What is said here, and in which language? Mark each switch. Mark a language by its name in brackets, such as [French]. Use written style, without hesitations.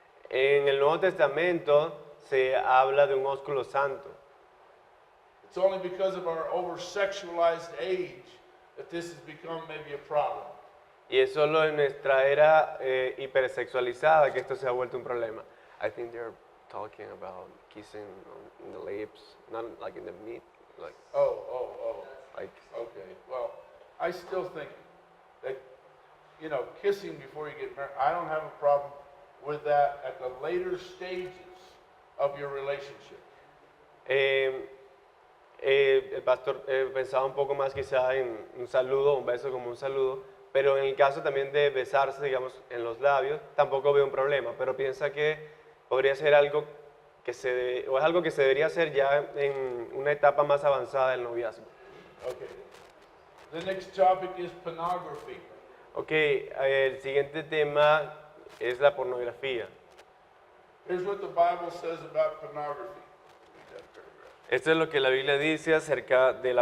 [Spanish] En el Nuevo Testamento se habla de un ósculo santo. [English] It's only because of our over-sexualized age that this has become maybe a problem. [Spanish] Y es solo en nuestra era hipersexualizada que esto se ha vuelto un problema. [English] I think they're talking about kissing in the lips, not like in the meat, like, like Okay, well, I still think that, kissing before you get married, I don't have a problem with that at the later stages of your relationship. [Spanish] El pastor pensaba un poco más quizá en un saludo, un beso como un saludo, pero en el caso también de besarse, digamos, en los labios, tampoco veo un problema, pero piensa que podría ser algo o es algo que se debería hacer ya en una etapa más avanzada del noviazgo. [English] Okay. The next topic is pornography. [Spanish] Ok, el siguiente tema es la pornografía. [English] Here's what the Bible says about pornography. Read that paragraph. [Spanish] Esto es lo que la Biblia dice acerca de la